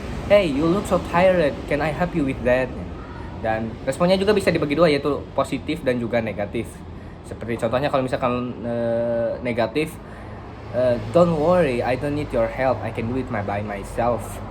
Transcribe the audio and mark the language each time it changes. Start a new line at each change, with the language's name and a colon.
English: Hey, you look so tired, can I help you with that?
Indonesian: Dan responnya juga bisa dibagi dua, yaitu positif dan juga negatif. Seperti contohnya kalau misalkan negatif,
English: don't worry, I don't need your help, I can do it by myself.